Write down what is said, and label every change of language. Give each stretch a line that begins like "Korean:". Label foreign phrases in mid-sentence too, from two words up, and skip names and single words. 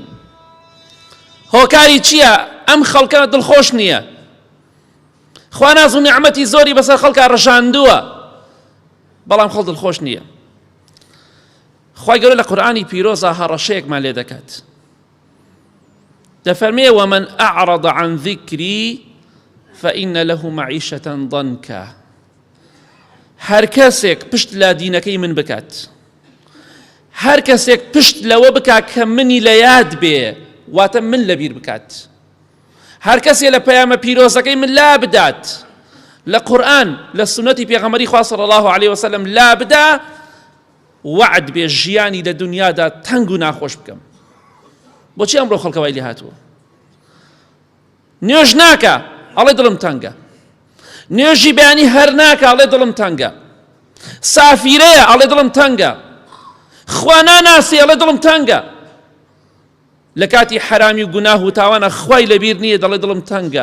Central Kurdish: هۆکاری چییە؟ ئەم خەڵکە دڵخۆش نییە. خوا ناز و نیعمەتی زۆری بەسەر خەڵکە ڕژاندووە، بەڵام خەڵک دڵخۆش نییە. خوای گەورە لە قورئانی پیرۆزە هەڕەشەیەکمان لێ دەکات، دەفەرمێ
Arabic: ومن أعرض عن ذكري فإن له معيشة ضنكا.
Central Kurdish: هەر کەسێک پشت لە دینەکەی من بکات، هەر کەسێک پشت لەوە بکات کە منی لە یاد بێ، واتە من لەبیر بکات، هەر کەسێک لە پەیامە پیرۆزەکەی من لا بدات، لە قورئان لە سنەتی پێغەمبەری خوا
Arabic: صلی الله عليه وسلم
Central Kurdish: لا بدا، وعد بێ ژیانی لە دنیادا تەنگ و ناخۆش بکەم. بۆچی ئەمڕۆ خەڵکە وای لێ هاتووە؟ نوێژ ناکە ئەڵێ دڵم تەنگە، نوێژی بەیانی هەر ناکە ئەڵێ دڵم تەنگە، سافیرەیە ئەڵێ دڵم تەنگە، خوا ناناسی ئەڵێ دڵم تەنگە، لە کاتی حرامی و گوناه و تاوانە خوای لەبیر نییە دەڵێ دڵم تەنگە.